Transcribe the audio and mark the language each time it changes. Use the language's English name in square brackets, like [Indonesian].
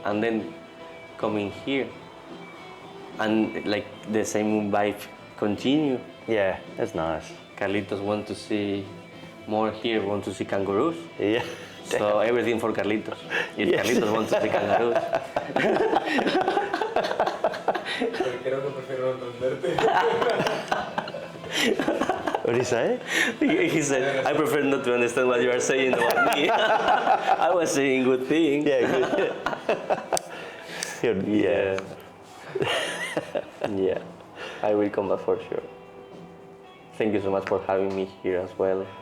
[English] And then coming here, and like the same vibe continue. Yeah, that's nice. Carlitos want to see more here, want to see kangaroos. Yeah. So everything for Carlitos. If Yes. Carlitos wants to see kangaroos. [Spanish] Creo que prefiero no entenderte. [English] What did he say? He said, I prefer not to understand what you are saying about me. I was saying good things. Yeah, good. Yeah. Yeah. I will come back for sure. Thank you so much for having me here as well.